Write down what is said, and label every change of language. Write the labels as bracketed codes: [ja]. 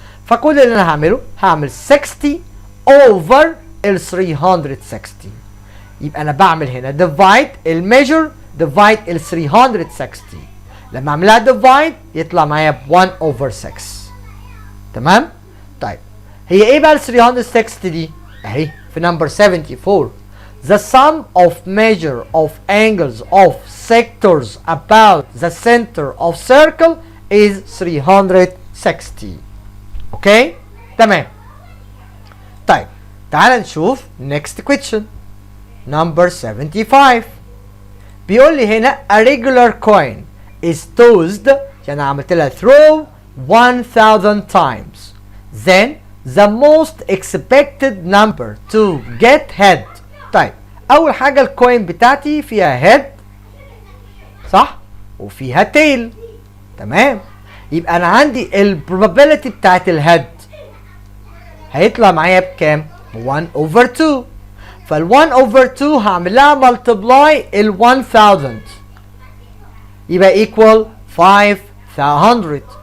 [ar] فكل اللي انا هعمله هعمل 60 over ال 360 يبقى انا بعمل هنا divide الميجر divide ال 360 لما اعملها ديفايد يطلع معايا ب 1 over 6. تمام؟ طيب هي ايه بقى ال 360 دي؟ اهي في نمبر 74. [en] The sum of measure of angles of sectors about the center of circle is 360. [ar] اوكي؟ تمام. طيب تعال نشوف next question number 75. بيقول لي هنا [en] a regular coin is tossed، [ar] يعني عملت لها throw 1000 times. [en] Then the most expected number to get head. [ar] طيب أول حاجة الكوين بتاعتي فيها head صح؟ وفيها tail. تمام؟ يبقى أنا عندي ال probability بتاعت الهيد هيطلع معايا بكام؟ 1 over 2. فال 1 over 2 هعمل لها multiply ال 1000 يبقى equal 500.